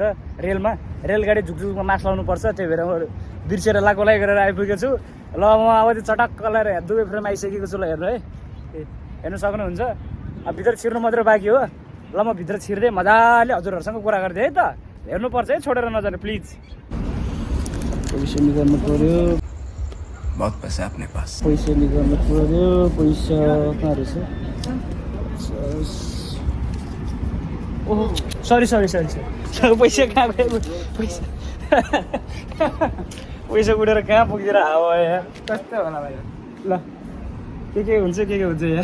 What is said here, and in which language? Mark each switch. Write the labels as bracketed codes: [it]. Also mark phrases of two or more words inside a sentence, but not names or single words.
[ne] रेलगाडी झुकझुकमा मास्क लाउनु पर्छ, त्यही भएर बिर्सेर लगाएको लागि गरेर आइपुगेको छु। ल म अब त्यो चटक्क लगाएर दुबई फ्रेम आइसकेको छु। ल हेर्नु है, हेर्नु सक्नुहुन्छ। अब भित्र छिर्नु मात्रै बाँकी हो। ल म भित्र छिर्दै मजाले हजुरहरूसँग कुरा गर्दै है त। हेर्नुपर्छ है, छोडेर नजानु प्लिज। पैसा निकाल्नु पर्यो, [hi] बहुत पैसा अपने पास। [ne] पैसा निकाल्नु पर्यो। पैसा कहाँ रहेछ? ओहो सरी पैसा कहाँ गयो? पैसा उडेर कहाँ पुगेर हावा यार, कस्तो होला भाइ। ल के हुन्छ यार।